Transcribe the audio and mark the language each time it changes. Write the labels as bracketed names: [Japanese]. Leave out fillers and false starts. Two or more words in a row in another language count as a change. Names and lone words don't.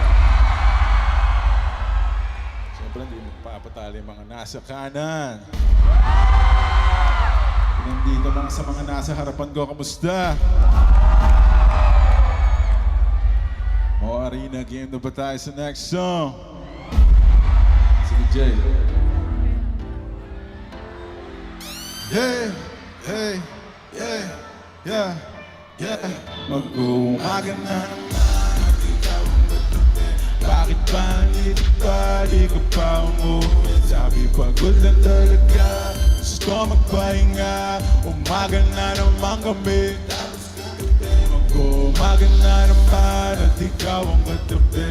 [Filipino] Siyempre, hindi magpapatali yung mga nasa kanan. Nandito mga sa mga nasa harapan ko, kamusta? Mo Arena, game na ba tayo sa [English] next song? [Filipino] Sige, Jay. [English] Hey, hey, yeah, yeah, yeah. [Filipino] Mag-uumaga na naman at ikaw ang katabi. Bakit ba nandito pa, di ka pa umuwi? Sabi pagod lang talaga, gusto magpahinga. Umaga na naman kami, mag-uumaga na naman at ikaw ang katabi.